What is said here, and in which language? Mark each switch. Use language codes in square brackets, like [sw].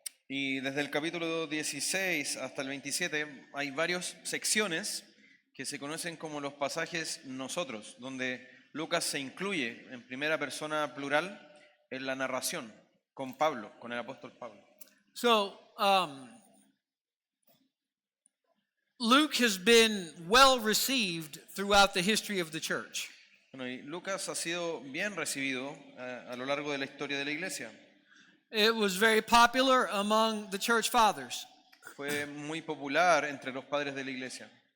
[es] Y desde el capítulo 16 hasta el 27 hay varias secciones que se conocen como los pasajes nosotros, donde Lucas se incluye en primera persona plural en la narración con Pablo, con el apóstol Pablo. [en] So, Luke has been well received throughout the history of the church. [es] Bueno, y Lucas ha sido bien recibido a lo largo de la historia de la iglesia. [en] It was very popular among the church fathers. [es] Fue muy popular entre los padres de la iglesia.